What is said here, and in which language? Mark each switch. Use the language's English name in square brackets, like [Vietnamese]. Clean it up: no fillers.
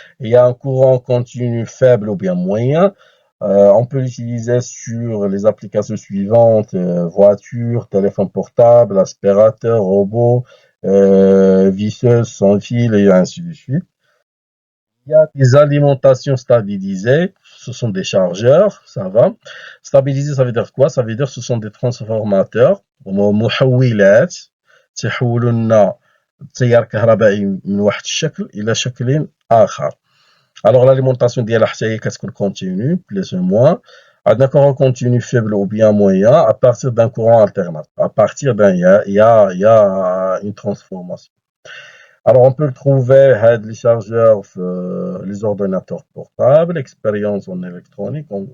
[French] Il y a un courant continu faible ou bien moyen. On peut l'utiliser sur les applications suivantes, voiture, téléphone portable, aspirateur, robot, visseuse sans fil et ainsi de suite. Il y a des alimentations stabilisées, ce sont des chargeurs, ça va. Stabilisé, ça veut dire quoi? Ça veut dire que ce sont des transformateurs, [Arabic] محولات تيحولوا لنا التيار الكهربائي من واحد الشكل إلى شكل آخر. [French] Alors l'alimentation [Arabic] ديالها حتى هي كتكون [French] continue, plus ou moins. [Arabic] عندنا [French] courant continu faible ou bien moyen à partir d'un courant alternateur. À partir d'un, il y a une transformation. Alors, on peut le trouver, les chargeurs, les ordinateurs portables, expérience en électronique.